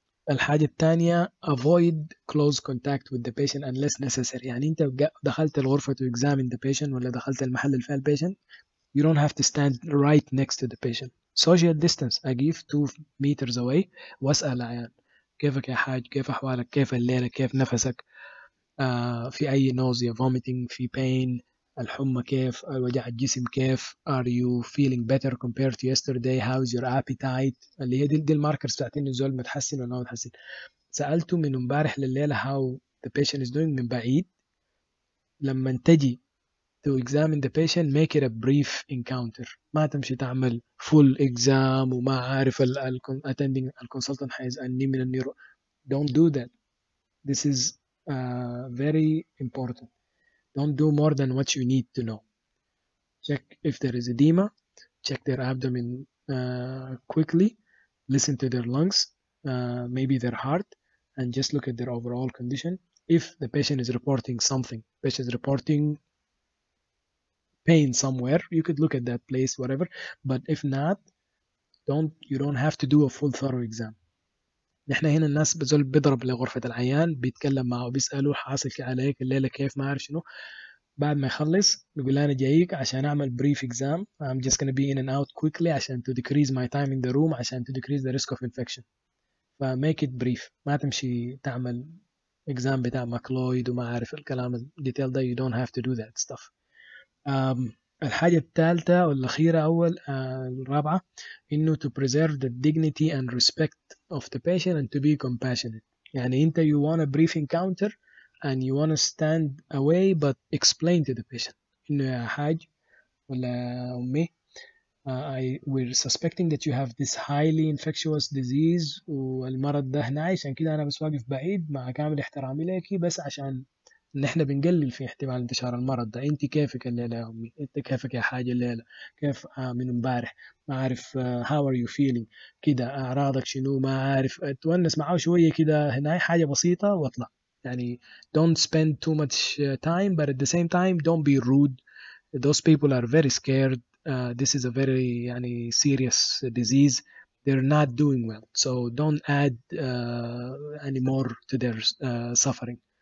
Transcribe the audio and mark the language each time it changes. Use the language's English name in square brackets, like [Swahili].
[Arabic] الحاجة الثانية [English] avoid close contact with the patient unless necessary. [Arabic] يعني أنت دخلت الغرفة [English] to examine the patient [Arabic] ولا دخلت المحل اللي فيها [English] patient, you don't have to stand right next to the patient. Social distance, [Arabic] أقيف [English] 2 meters away [Arabic] وأسأل العيان كيفك يا حاج, كيف أحوالك, كيف الليلة, كيف نفسك, في أي [English] nausea, vomiting, [Arabic] في pain, الحمى كيف, وجع الجسم كيف, [English] are you feeling better compared to yesterday, how's your appetite, [Arabic] اللي هي دي الماركرز بتاعت إنه الزول متحسن ولا ما متحسن. سألته من امبارح لليلة [English] how the patient is doing [Arabic] من بعيد. لما تجي [English] to examine the patient make it a brief encounter, [Arabic] ما تمشي تعمل [English] full exam وما عارف attending consultant [Arabic] حيسألني من النيرو. [English] Don't do that. This is very important. Don't do more than what you need to know. Check if there is edema, check their abdomen quickly, listen to their lungs, maybe their heart, and just look at their overall condition. If the patient is reporting something, patient is reporting pain somewhere, you could look at that place, whatever. But if not, you don't have to do a full thorough exam. [Arabic] نحن هنا الناس بزول بيضرب لغرفة العيان, بيتكلم معه, بيسأله حاصل عليك الليلة كيف, ما عارف شنو. بعد ما يخلص بيقول أنا جايك عشان أعمل [English] brief exam. I'm just gonna be in and out quickly عشان to decrease my time in the room, عشان to decrease the risk of infection. make it brief. [Arabic] ما تمشي تعمل exam بتاع ماكلويد وما عارف الكلام الديتيل ده. [English] you don't have to do that stuff. [Arabic] الحاجة الثالثة والأخيرة الرابعة إنه [English] to preserve the dignity and respect of the patient and to be compassionate. [Arabic] يعني أنت [English] you want a brief encounter and you want to stand away but explain to the patient [Arabic] إنه يا حاج ولا أمي [English] we're suspecting that you have this highly infectious disease [Arabic] والمرض ده هنا, عشان كده أنا بس واقف بعيد مع كامل احترامي ليكي, بس عشان نحن بنقلل في احتمال انتشار المرض ده. انت كيفك الليلة يا أمي, انت كيفك يا حاجة الليلة, كيف من امبارح, ما عارف [English] how are you feeling, [Arabic] كده أعراضك شنو, ما عارف, تونس معاه شوية كده هنا, حاجة بسيطة واطلع. [English] يعني don't spend too much time, but at the same time don't be rude. Those people are very scared. This is a very يعني serious disease. They're not doing well, so don't add any more to their suffering.